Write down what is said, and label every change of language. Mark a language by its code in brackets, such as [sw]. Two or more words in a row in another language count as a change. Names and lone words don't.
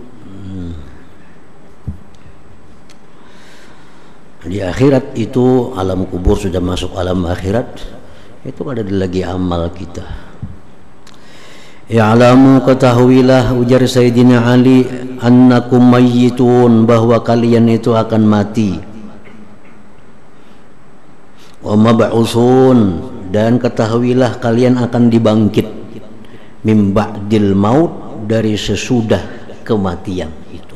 [id] Di akhirat itu, alam kubur sudah masuk alam akhirat, itu kada ada lagi amal kita. Ya'lamu, ketahuilah, ujar Sayyidina Ali, [ar] أنكم ميتون, [id] bahwa kalian itu akan mati. [ar] ومبعوثون, [id] dan ketahuilah kalian akan dibangkit. [ar] من بعد الموت, [id] dari sesudah kematian itu.